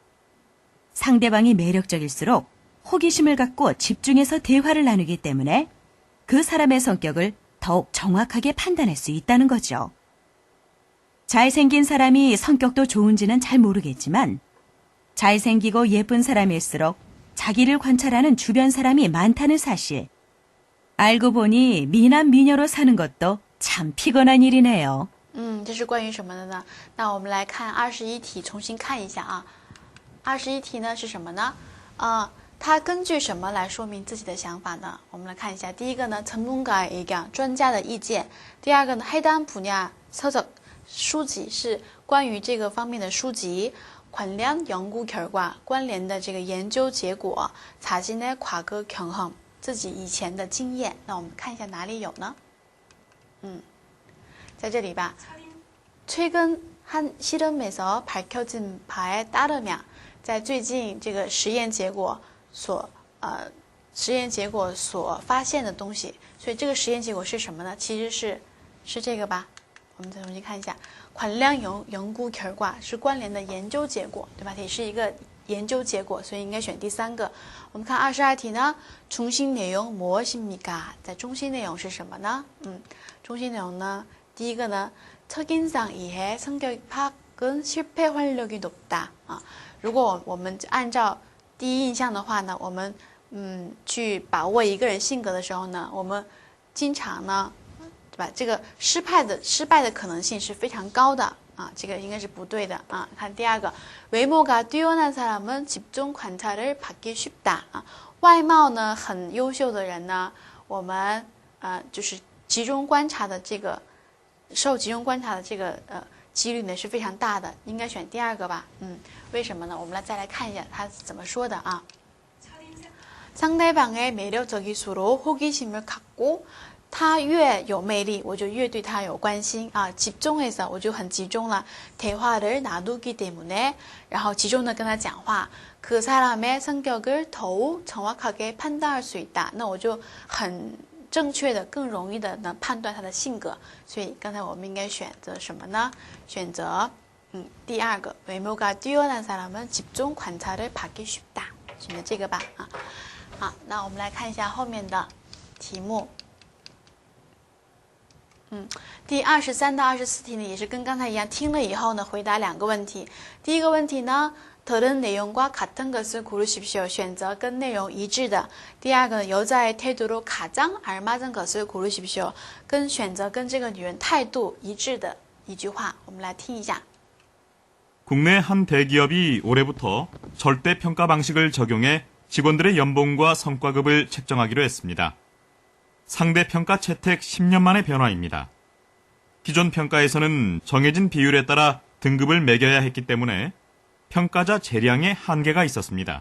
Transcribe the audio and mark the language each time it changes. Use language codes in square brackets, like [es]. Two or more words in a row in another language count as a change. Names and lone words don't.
[ko] 상대방이 매력적일수록 호기심을 갖고 집중해서 대화를 나누기 때문에 그 사람의 성격을 더욱 정확하게 판단할 수 있다는 거죠. 잘생긴 사람이 성격도 좋은지는 잘 모르겠지만 잘생기고 예쁜 사람일수록 자기를 관찰하는 주변 사람이 많다는 사실. 알고 보니 미남 미녀로 사는 것도 참 피곤한 일이네요. [zh] 这是关于什么的呢？那我们来看21题，重新看一下啊。21题呢是什么呢？它根据什么来说明自己的想法呢？我们来看一下，第一个呢， [ko] 전문가의 의견， [zh] 专家的意见；第二个呢， [ko] 해당 분야 서적， [zh] 书籍是关于这个方面的书籍。 [ko] 관련 연구 결과， [zh] 关联的这个研究结果。 [ko] 자신의 과거 경험， [zh] 自己以前的经验。那我们看一下哪里有呢？在这里吧。 [ko] 최근 한 실험에서 밝혀진 바에 따르면， [zh] 在最近这个实验结果所发现的东西，所以这个实验结果是什么呢？其实是这个吧。我们再重新看一下， [ko] 관련 연구 결과 [zh] 是关联的研究结果，对吧？也是一个研究结果，所以应该选第三个。我们看22题呢， [ko] 중심 내용 무엇입니까？ [zh] 在中心内容是什么呢？中心内容呢，第一个呢， [ko] 첫인상 이해 성격 파악은 실패 활력이 높다。 [zh] 如果我们按照第一印象的话呢，我们去把握一个人性格的时候呢，我们经常呢，对吧？这个失败的可能性是非常高的啊，这个应该是不对的啊。看第二个， [ko] 외모가 뛰어난 사람은 집중 관찰을 받기 쉽다。 [zh] 外貌呢很优秀的人呢，我们就是集中观察的这个受集中观察的这个几率呢是非常大的，应该选第二个吧。为什么呢？我们再来看一下他怎么说的啊。 [ko] 상대방의 매력적일수록 호기심을 갖고 [zh] 他越有魅力我就越对他有关心啊 집중해서 我就很集中了 [ko] 대화를 나누기 때문에 [zh] 然后集中的跟他讲话 [ko] 그 사람의 성격을 더욱 정확하게 판단할 수 있다 [zh] 那我就很正确的更容易的能判断他的性格所以刚才我们应该选择什么呢选择第二个 [ko] 외모가 뛰어난 사람은 집중 관찰을 받기 쉽다 [zh] 选择这个吧啊好那我们来看一下后面的题目第23到24题呢也是跟刚才一样听了以后呢回答两个问题第一个问题呢 [ko] 들은 내용과 같은 것을 고르십시오 [zh] 选择跟内容一致的第二个 [ko] 여자의 태도로 가장 알맞은 것을 고르십시오 [zh] 跟选择跟这个女人态度一致的一句话我们来听一下 [ko] 국내 한 대기업이 올해부터 절대 평가 방식을 적용해 직원들의 연봉과 성과급을 책정하기로 했습니다. 상대 평가 채택 10년 만의 변화입니다. 기존 평가에서는 정해진 비율에 따라 등급을 매겨야 했기 때문에 평가자 재량에 한계가 있었습니다.